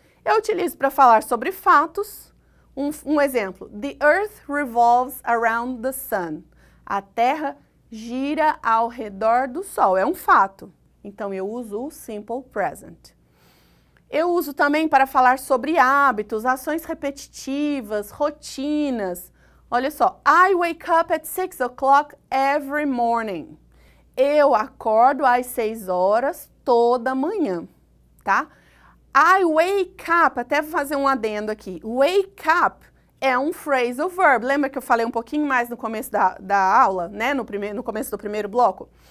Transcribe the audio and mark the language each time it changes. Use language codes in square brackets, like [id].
[pt] Eu utilizo para falar sobre fatos. Um exemplo, [en] the earth revolves around the sun. [pt] A Terra gira ao redor do Sol, é um fato. Então, eu uso o Simple Present. Eu uso também para falar sobre hábitos, ações repetitivas, rotinas. Olha só, [en] I wake up at 6 o'clock every morning. [pt] Eu acordo às 6 horas toda manhã, tá? [en] I wake up, [pt] até vou fazer um adendo aqui. Wake up é um phrasal verb. Lembra que eu falei um pouquinho mais no começo da aula, né? No começo do primeiro bloco?